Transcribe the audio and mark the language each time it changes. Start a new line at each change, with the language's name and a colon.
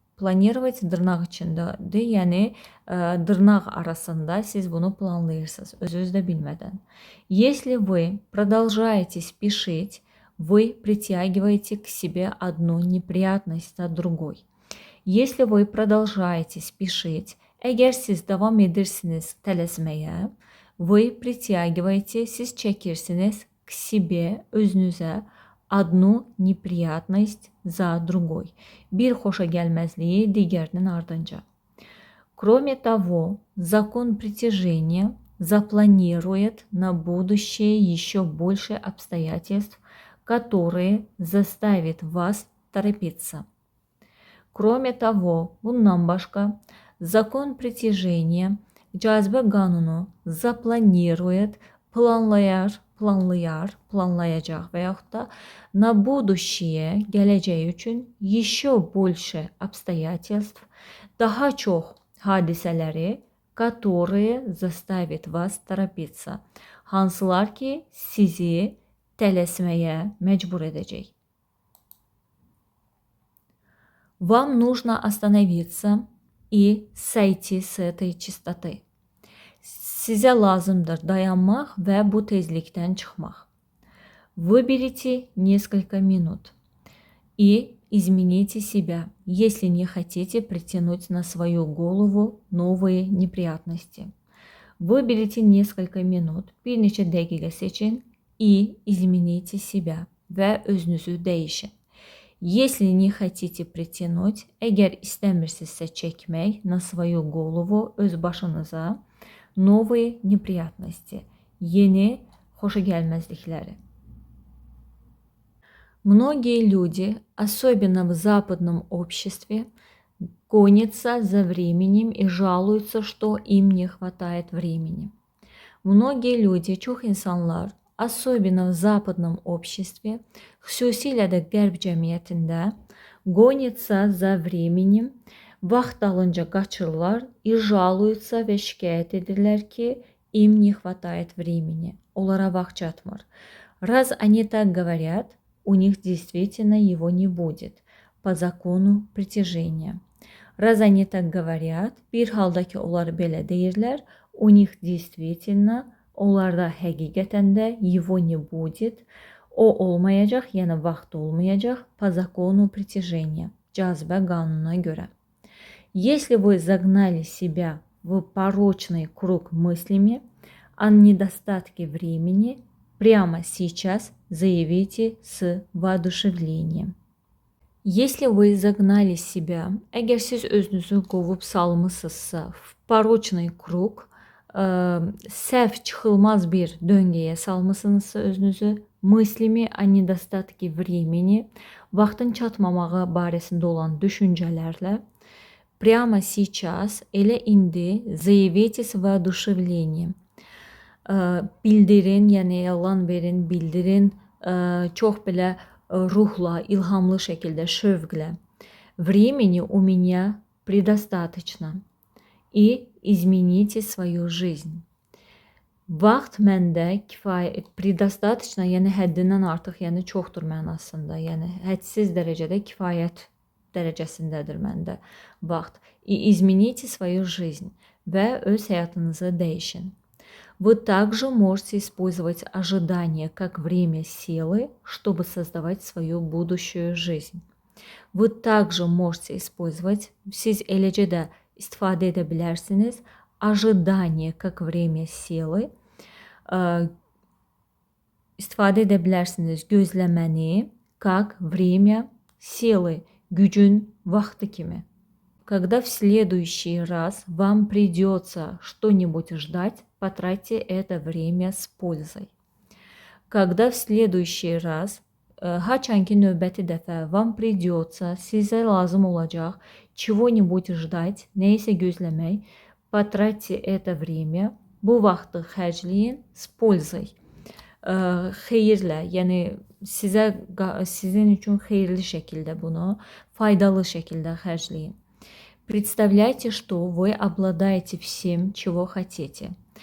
Azerbaijani: Planировать dırnaq içindədir, yəni dırnaq arasında siz bunu planlayırsınız, özünüz də bilmədən.
Russian: Если вы продолжаете спешить, вы притягиваете к себе одну неприятность за другой. Если вы продолжаете спешить,
Azerbaijani: əgər siz davam edirsiniz tələsməyə,
Russian: вы притягиваете,
Azerbaijani: siz çəkirsiniz
Russian: к себе,
Azerbaijani: özünüzə
Russian: одну неприятность за другой.
Azerbaijani: Bir xoşagəlməzliyi digərinin ardınca.
Russian: Кроме того, закон притяжения запланирует на будущее еще больше обстоятельств, которые заставят вас торопиться. Кроме того,
Azerbaijani: bundan başqa,
Russian: закон притяжения,
Azerbaijani: cazibə qanunu
Russian: запланирует,
Azerbaijani: planlayacaq və yaxud da
Russian: на будущее,
Azerbaijani: gələcək üçün
Russian: еще больше обстоятельств,
Azerbaijani: daha çox hadisələri,
Russian: которые заставят вас торопиться,
Azerbaijani: hansılar ki sizi tələsməyə məcbur edəcək.
Russian: Вам нужно остановиться и сойти с этой частоты.
Azerbaijani: Sizə lazımdır dayanmaq və bu tezlikdən çıxmaq.
Russian: Выберите несколько минут и измените себя, если не хотите притянуть на свою голову новые неприятности. Выберите несколько минut,
Azerbaijani: bir neçə dəqiqə seçin
Russian: и измените себя
Azerbaijani: və özünüzü dəyişin.
Russian: Если не хотите притянуть,
Azerbaijani: əgər istəmirsinizsə çəkmək
Russian: на свою голову,
Azerbaijani: öz başınıza
Russian: новые неприятности,
Azerbaijani: yeni xoşagəlməzlikləri.
Russian: Многие люди, особенно в западном обществе, гонятся за временем и жалуются, что им не хватает времени. Многие люди,
Azerbaijani: çox insanlar,
Russian: особенно в западном обществе,
Azerbaijani: xüsusilə də qərb cəmiyyətində,
Russian: гонятся за временем,
Azerbaijani: vaxt alınca qaçırlar,
Russian: и жалуются
Azerbaijani: və şikayət edirlər ki,
Russian: им не хватает времени,
Azerbaijani: onlara vaxt çatmır.
Russian: Раз они так говорят, у них действительно его не будет по закону притяжения. Раз они так говорят,
Azerbaijani: bir halda ki onlar belə deyirlər,
Russian: у них действительно,
Azerbaijani: onlarda həqiqətən də
Russian: его не будет,
Azerbaijani: o olmayacaq, yəni vaxt olmayacaq
Russian: по закону притяжения,
Azerbaijani: cazibə qanununa görə.
Russian: Если вы загнали себя в порочный круг мыслями о недостатке времени, прямо сейчас заявите с воодушевлением. Если вы загнали себя,
Azerbaijani: əgər siz özünüzü qovub salmısınızsa,
Russian: в порочный kruq,
Azerbaijani: səhv çıxılmaz bir döngəyə salmısınızsa özünüzü,
Russian: мыслями о недостатке времени,
Azerbaijani: vaxtın çatmamağı barəsində olan düşüncələrlə,
Russian: прямо сейчас,
Azerbaijani: elə indi,
Russian: заявите с воодушевлением.
Azerbaijani: Bildirin, yəni elan verin, bildirin, çox belə ruhla, ilhamlı şəkildə, şövqlə.
Russian: Времени у меня предостаточно. И измените свою жизнь.
Azerbaijani: Vaxt məndə
Russian: предостаточно,
Azerbaijani: yəni həddindən artıq, yəni çoxdur mənasında. Yəni hədsiz dərəcədə kifayət dərəcəsindədir məndə vaxt.
Russian: И измените свою жизнь.
Azerbaijani: Və öz həyatınızı dəyişin.
Russian: Вы также можете использовать ожидание как время силы, чтобы создавать свою будущую жизнь. Вы также можете использовать,
Azerbaijani: siz eləcə də istifadə edə bilərsiniz,
Russian: ожидание как время силы,
Azerbaijani: istifadə edə bilərsiniz gözləməni
Russian: как время силы,
Azerbaijani: gücün vaxtı kimi.
Russian: Когда в следующий раз вам придется что-нибудь ждать, потратьте это время с пользой. Когда в следующий раз,
Azerbaijani: haçanki növbəti dəfə
Russian: вам придется,
Azerbaijani: sizə lazım olacaq
Russian: чего-нибудь ждать,
Azerbaijani: nəysə gözləmək,
Russian: потратьте это время,
Azerbaijani: bu vaxtı xərcləyin
Russian: с пользой.
Azerbaijani: Xeyirlə, yəni sizin üçün xeyirli şəkildə bunu, faydalı şəkildə xərcləyin.
Russian: Представляйте, что вы обладаете всем, чего хотите.